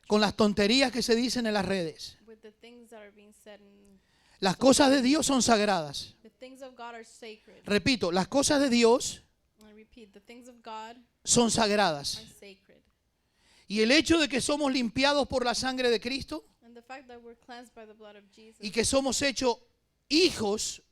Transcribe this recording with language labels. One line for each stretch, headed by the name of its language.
Spanish: con las tonterías que se dicen en las redes.
English: with the things that are being said. And
Spanish: Las cosas de Dios son sagradas.
English: the things of God are sacred.
Spanish: Repito, las cosas de Dios
English: I repeat, the things of God
Spanish: son sagradas.
English: are sacred.
Spanish: Y el hecho de que somos limpiados por la sangre de Cristo
English: And the fact that we're cleansed by the blood of Jesus
Spanish: y que somos hechos hijos